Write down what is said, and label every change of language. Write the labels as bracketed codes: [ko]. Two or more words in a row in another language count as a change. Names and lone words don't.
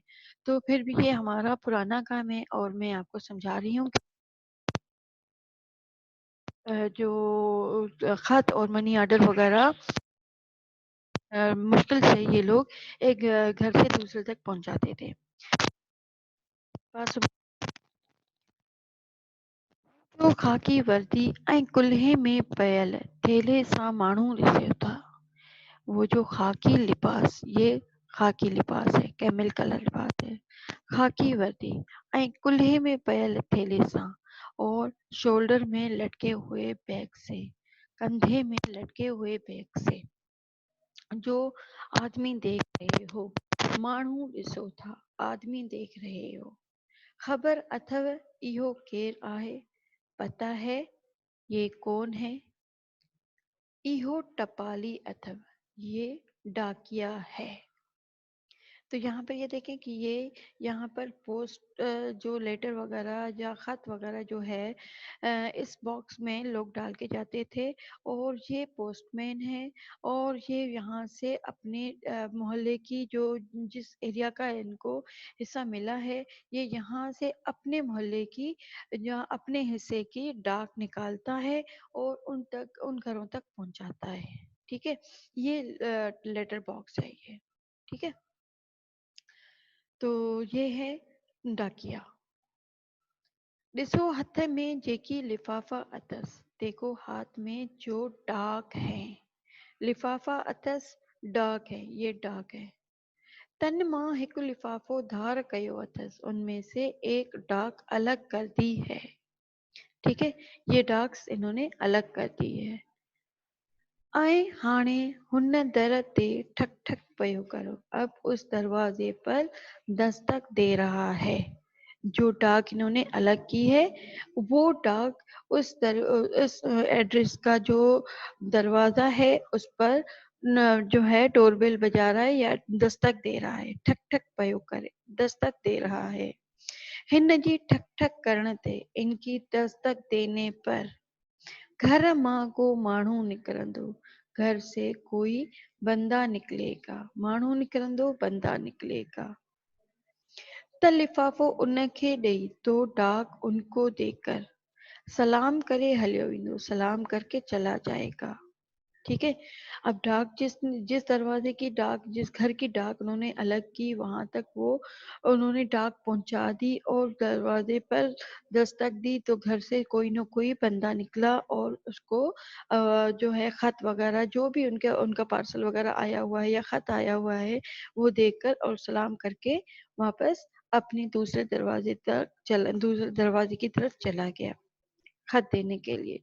[ur] تو پھر بھی یہ ہمارا پرانا کام ہے اور میں آپ کو سمجھا رہی ہوں کہ جو خط اور [en] money order [ur] وغیرہ مشکل سے یہ لوگ ایک گھر سے دوسرے تک پہنچاتے تھے. [sd] पास जो खाकी वर्दी ऐं कुल्हे में पयल थेले सां माण्हू ॾिसे था। [ur] وہ جو خاکی لباس، یہ خاکی لباس ہے, [en] camel color [ur] لباس ہے, [sd] खाकी वर्दी ऐं कुल्हे में पयल थेले सां [ur] اور شولڈر میں لٹکے ہوئے بیگ سے، کندھے میں لٹکے ہوئے بیگ سے، جو آدمی دیکھ رہے ہو, [sd] माण्हू ॾिसो था, [ur] آدمی دیکھ رہے ہو. [sd] ख़बर अथव इहो केर आहे, [ur] پتا ہے یہ کون ہے, [sd] इहो टपाली अथव, [ur] یہ ڈاکیا ہے. تو یہاں پر یہ دیکھیں کہ یہ یہاں پر پوسٹ جو لیٹر وغیرہ یا خط وغیرہ جو ہے اس باکس میں لوگ ڈال کے جاتے تھے، اور یہ پوسٹ مین ہے اور یہ یہاں سے اپنے محلے کی جو جس ایریا کا ان کو حصہ ملا ہے، یہ یہاں سے اپنے محلے کی یا اپنے حصے کی ڈاک نکالتا ہے اور ان گھروں تک پہنچاتا ہے. ٹھیک ہے، یہ [en] letter box [ur] ہے یہ. ٹھیک ہے، تو یہ ہے ڈاکیا. [sd] ॾिसो हथ में जेकी लिफ़ाफ़ा अथस, [ur] دیکھو ہاتھ میں جو ڈاک ہے, [sd] लिफ़ाफ़ा अथस, [ur] ڈاک ہے، یہ ڈاک ہے. [sd] तन मां हिकु लिफ़ाफ़ो धार कयो अथस, [ur] ان میں سے ایک ڈاک الگ کر دی ہے. ٹھیک ہے، یہ ڈاکس انہوں نے الگ کر دی ہے. [sd] ऐं हाणे हुन दर ते ठक ठक पयो करो, [ur] اب اس دروازے پر دستک دے رہا ہے. جو ڈاک انہوں نے الگ کی ہے، وہ ڈاک اس ایڈریس کا جو دروازہ ہے اس پر جو ہے ڈوربیل بجا رہا ہے یا دستک دے رہا ہے. [sd] ठक ठक पयो करे, [ur] دستک دے رہا ہے. [sd] हिन जी ठक ठक करण ते, [ur] ان کی دستک دینے پر [sd] घर मां को माण्हू निकिरंदो, [ur] گھر سے کوئی بندہ نکلے گا, [sd] माण्हू निकिरंदो, [ur] بندہ نکلے گا. [sd] त लिफ़ाफ़ो उनखे ॾेई, [ur] تو ڈاک ان کو دے کر [sd] सलाम करे हलियो वेंदो, [ur] سلام کر کے چلا جائے گا. ٹھیک ہے، اب ڈاک جس دروازے کی ڈاک، جس گھر کی ڈاک انہوں نے الگ کی، وہاں تک وہ انہوں نے ڈاک پہنچا دی اور دروازے پر دستک دی، تو گھر سے کوئی نہ کوئی بندہ نکلا اور اس کو جو ہے خط وغیرہ جو بھی ان کا پارسل وغیرہ آیا ہوا ہے یا خط آیا ہوا ہے، وہ دیکھ کر اور سلام کر کے واپس اپنے دوسرے دروازے کی طرف چلا گیا خط دینے کے لیے.